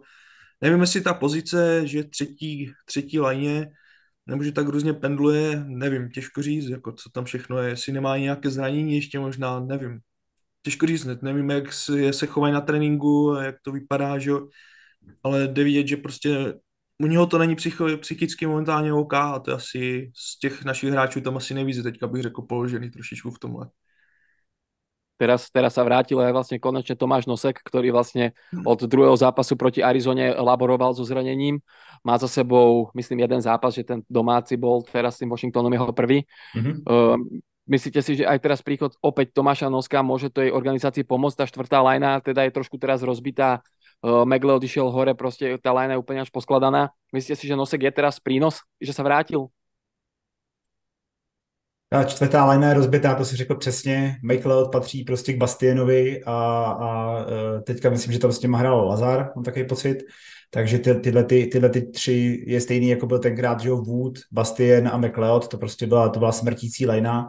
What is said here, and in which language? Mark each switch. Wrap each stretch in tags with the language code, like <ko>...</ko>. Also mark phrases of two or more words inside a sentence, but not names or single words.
<cs>Nevím, jestli ta pozice, že třetí lajně, nebo že tak různě pendluje, nevím, těžko říct, jako co tam všechno je, jestli nemá nějaké zranění, ještě možná, nevím. Těžko říct, nevím, jak se chovají na tréninku, jak to vypadá, že jo, ale jde vidět, že prostě u něho to není psychicky momentálně OK a to je asi z těch našich hráčů tam asi nejvíce teďka bych řekl položený trošičku v tomhle.</cs> <sk>Teraz sa vrátil aj vlastne konečne Tomáš Nosek, ktorý vlastne od druhého zápasu proti Arizone laboroval so zranením. Má za sebou, myslím, jeden zápas, že ten domáci bol teraz s tým Washingtonom jeho prvý. Myslíte si, že aj teraz príchod opäť Tomáša Noska môže tej organizácii pomôcť? Tá štvrtá lajna teda je trošku teraz rozbitá. Megle odišiel hore, proste tá lajna je úplne až poskladaná. Myslíte si, že Nosek je teraz prínos, že sa vrátil?</sk> <cs>Ta čtvrtá lajna je rozbitá, to si řekl přesně. McLeod patří prostě k Bastienovi a teďka myslím, že tam s těma hrál Lazar, mám takový pocit. Takže tyhle tři je stejný, jako byl tenkrát, že Wood, Bastien a McLeod, to prostě byla smrtící lajna.</cs>